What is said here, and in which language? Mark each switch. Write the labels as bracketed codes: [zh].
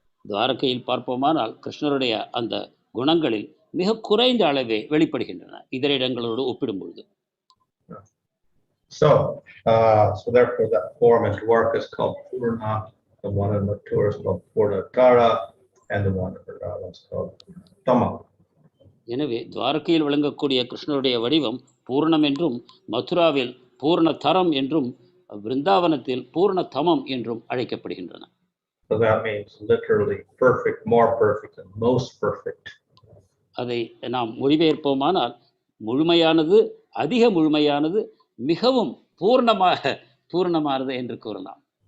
[ta] துவாரகையில் பார்ப்போமானால் கிருஷ்ணருடைய அந்த குணங்களில் மிக குறைந்த அளவே வெளிப்படுகின்றன இதர இடங்களோடு ஒப்பிடும்பொழுது. [en] So therefore that form in Dwaraka is called Purna, the one in Mathura is called Purnatara, and the one in Vrindavana is called Tama. [ta] எனவே துவாரகையில் விளங்கக்கூடிய கிருஷ்ணருடைய வடிவம் பூர்ணம் என்றும், மதுராவில் பூர்ணதரம் என்றும், விருந்தாவனத்தில் பூர்ணதமம் என்றும் அழைக்கப்படுகின்றன. [en] So that means literally perfect, more perfect, and most perfect. [ta] அதை நாம் மொழிபெயர்ப்போமானால் முழுமையானது, அதிக முழுமையானது, மிகவும் பூர்ணமானது என்று கூறலாம்.